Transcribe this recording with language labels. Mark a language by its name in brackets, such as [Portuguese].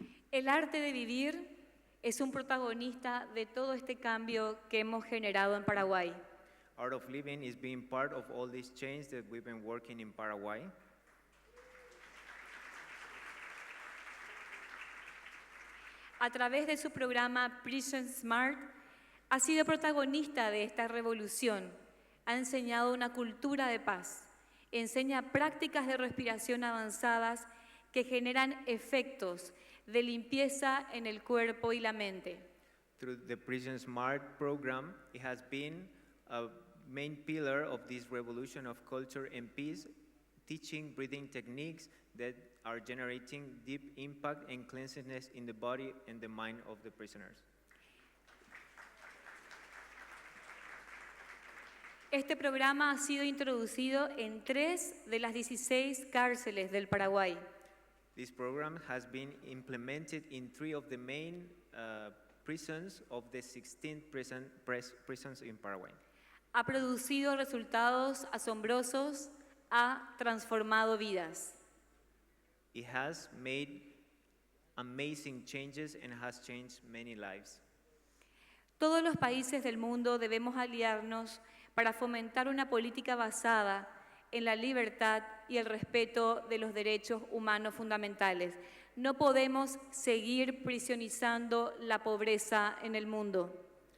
[Spanish] El arte de vivir es un protagonista de todo este cambio que hemos generado en Paraguay. [English] Art of living is being part of all these changes that we've been working in Paraguay. [Spanish] A través de su programa Prison Smart, ha sido protagonista de esta revolución. Ha enseñado una cultura de paz. Enseña prácticas de respiración avanzadas que generan efectos de limpieza en el cuerpo y la mente. [English] Through the Prison Smart program, it has been a main pillar of this revolution of culture and peace, teaching breathing techniques that are generating deep impact and cleanliness in the body and the mind of the prisoners. [Spanish] Este programa ha sido introducido en 3 de las 16 cárceles del Paraguay. [English] This program has been implemented in 3 of the main prisons of the 16 prisons in Paraguay. [Spanish] Ha producido resultados asombrosos, ha transformado vidas. [English] It has made amazing changes and has changed many lives. [Spanish] Todos los países del mundo debemos aliarnos para fomentar una política basada en la libertad y el respeto de los derechos humanos fundamentales. No podemos seguir prisionizando la pobreza en el mundo.